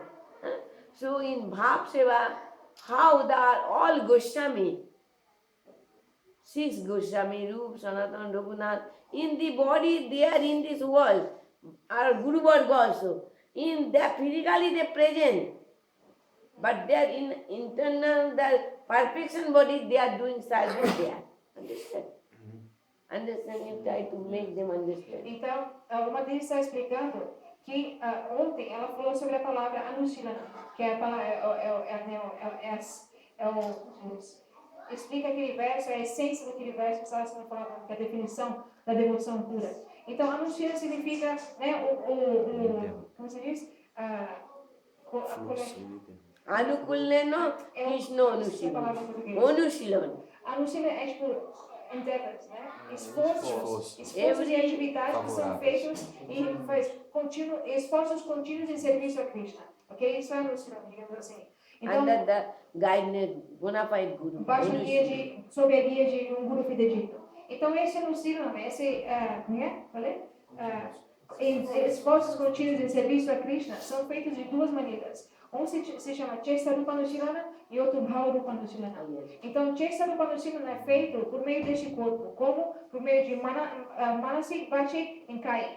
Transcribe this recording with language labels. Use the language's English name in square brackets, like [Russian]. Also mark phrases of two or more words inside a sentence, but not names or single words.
[English] So in [Sanskrit] Bhav Seva, [English] how they are all Goswami, 6 Goswami, Rup, Sanatana, Raghunath, in the body they are in this world, are [Sanskrit] Guru Varga [English] also. In their physically they present, but they are in internal, their perfection body, they are doing service there. Understand? Understand? You try to make them understand. [Portuguese] Então, uma deles está explicando que ontem ela falou sobre a palavra Anushilana, que é a palavra, explica aquele verso, a essência daquele verso que estava sendo falado, que é a definição da devoção pura. Então, Anushilana significa, né, como se diz? [Sanskrit] Anukuleno Krishna Anushilan. [Portuguese] Anushilan. Anushilana é tipo endeavors, né? Esforços e atividades que são feitos esforços contínuos em serviço a Krishna. Ok? Isso é Anushilana, digamos assim. Então, [English] Under the guidance, bona fide Guru. [Portuguese] Sob a guia de um Guru fidedigno. Então, esse Anushilana, esforços contínuos em serviço a Krishna são feitos de duas maneiras. Um se chama [Sanskrit] Chestarupa Anushilana [Portuguese] e outro [Sanskrit] Bhavarupa Anushilana. [Portuguese] Então, [Sanskrit] Chestarupa Anushilana [Portuguese] é feito por meio deste corpo, como por meio de Manasi, Vachi e Kai.